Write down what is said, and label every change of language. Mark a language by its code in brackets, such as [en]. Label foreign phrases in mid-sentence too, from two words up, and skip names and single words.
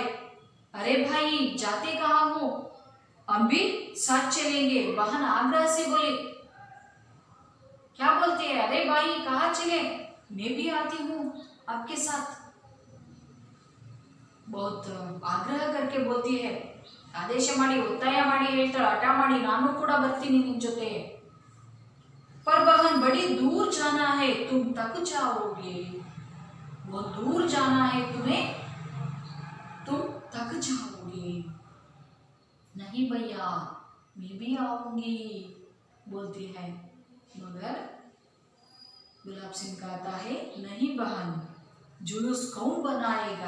[hi] अरे भाई जाते कहाँ हो? हम भी साथ चलेंगे, बहन आग्रह से बोली। क्या बोलते हैं? अरे भाई कहाँ चले? मैं भी आती हूँ आपके साथ, बहुत ಆಗ್ರಹ करके बोलती है। [kn] ಆದೇಶ ಮಾಡಿ ಒತ್ತಾಯ ಮಾಡಿ ಹೇಳ್ತಾಳೆ, ಹಠ ಮಾಡಿ ನಾನು ಕೂಡ ಬರ್ತೀನಿ ನಿಮ್ ಜೊತೆ। [hi] पर बहन बड़ी दूर जाना है, तुम थक जाओगे, वो दूर जाना है तुम्हें, तुम थक जाओगे। नहीं भैया मैं भी आऊंगी बोलती है, मगर गुलाब सिंह कहता है, नहीं बहन, जुलूस कौन बनाएगा?